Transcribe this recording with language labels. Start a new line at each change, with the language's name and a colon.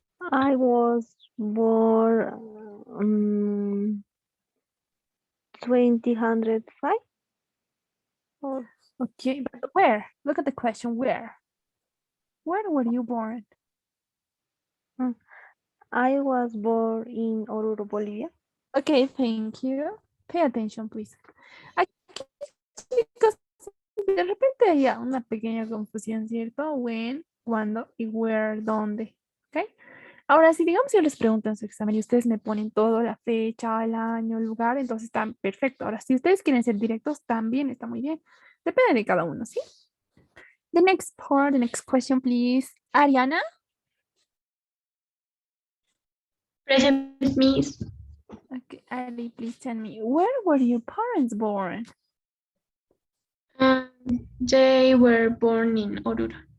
English: I was born 2005. Or Okay, but where? Look at the question, where? Where were you born? I was born in Oruro, Bolivia. Okay, thank you. Pay attention, please.
Spanish: Aquí, chicos, de repente hay una pequeña confusión, ¿cierto? When, cuándo y where, dónde. ¿Ok? Ahora, si digamos yo les pregunto en su examen y ustedes me ponen todo, la fecha, el año, el lugar, entonces está perfecto. Ahora, si ustedes quieren ser directos, también está muy bien. Depende de cada uno, ¿sí?
English: The next part, the next question, please. Ariana. Present, Miss. Okay, Ari, please tell me, where were your parents born? They were born in Oruro.